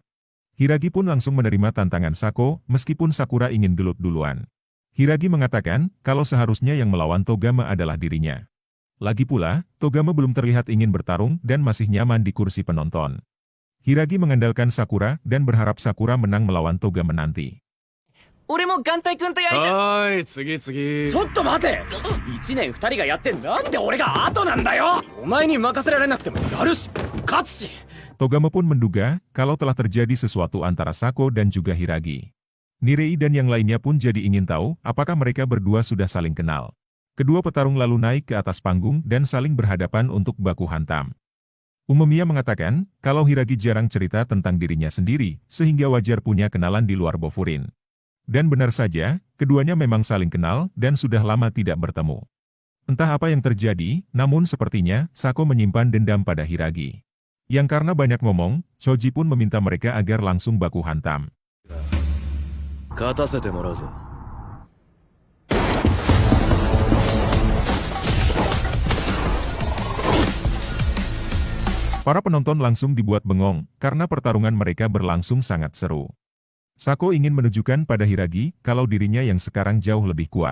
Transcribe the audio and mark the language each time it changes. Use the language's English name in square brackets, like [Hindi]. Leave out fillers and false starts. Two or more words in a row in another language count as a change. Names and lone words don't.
[Indonesian] Hiragi pun langsung menerima tantangan Sako meskipun Sakura ingin gelut duluan. Hiragi mengatakan kalau seharusnya yang melawan Togama adalah dirinya. Lagi pula, Togama belum terlihat ingin bertarung dan masih nyaman di kursi penonton. Hiragi mengandalkan Sakura dan berharap Sakura menang melawan Togama nanti. [Japanese] 俺も眼帯くんとやりたい。はーい、次次。ちょっと待て。1年2人がやってなんで俺が後なんだよ。お前に任せられなくてもやるし、勝つし。 [Indonesian] Togama pun menduga kalau telah terjadi sesuatu antara Sako dan juga Hiragi. Nirei dan yang lainnya pun jadi ingin tahu apakah mereka berdua sudah saling kenal. Kedua petarung lalu naik ke atas panggung dan saling berhadapan untuk baku hantam. Umemiya mengatakan kalau Hiragi jarang cerita tentang dirinya sendiri, sehingga wajar punya kenalan di luar Bofurin. Dan benar saja, keduanya memang saling kenal dan sudah lama tidak bertemu. Entah apa yang terjadi, namun sepertinya Sako menyimpan dendam pada Hiragi. Yang karena banyak ngomong, Choji pun meminta mereka agar langsung baku hantam. [Japanese] 勝たせてもらうぞ。 [Indonesian] Para penonton langsung dibuat bengong, karena pertarungan mereka berlangsung sangat seru. Sako ingin menunjukkan pada Hiragi kalau dirinya yang sekarang jauh lebih kuat.